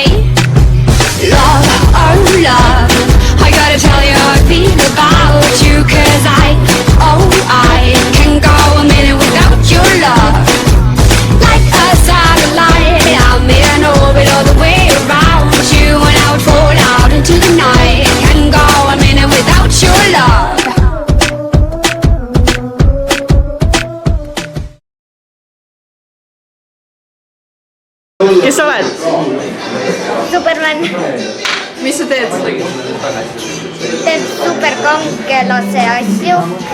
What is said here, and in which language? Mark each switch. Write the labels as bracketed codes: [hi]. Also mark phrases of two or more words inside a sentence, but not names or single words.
[en] Love, oh love, I gotta tell you how I feel about you. Cause I can go a minute without your love. Like a satellite, I'm in orbit all the way around you, and I would fall out into the night. Can't go a minute without your love. [et] Kes sa oled? Superman. Mis sa teed? Teeb superkangelase asju.